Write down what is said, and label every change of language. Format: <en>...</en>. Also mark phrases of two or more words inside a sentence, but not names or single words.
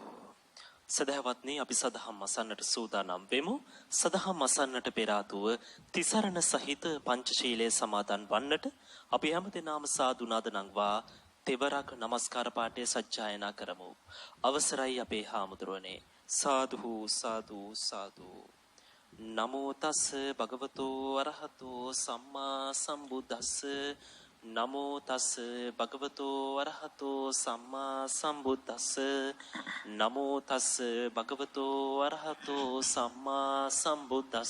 <si>සදහවත්නි අපි සදහම් අසන්නට සූදානම් වෙමු. සදහම් අසන්නට පෙර ආතුව තිසරණ සහිත පංචශීලයේ සමාදන් වන්නට අපි හැමදෙනාම සාදු නාද නංවා තෙවරක් নমස්කාර පාඨය සජ්ජායනා කරමු. අවසරයි අපේ හාමුදුරනේ. සාදු සාදු සාදු.</si> <pi>නමෝ තස් භගවතෝ අරහතෝ සම්මා සම්බුද්දස්ස නමෝ තස් භගවතෝ අරහතෝ සම්මා සම්බුද්දස්ස නමෝ තස් භගවතෝ අරහතෝ සම්මා සම්බුද්දස්ස</pi>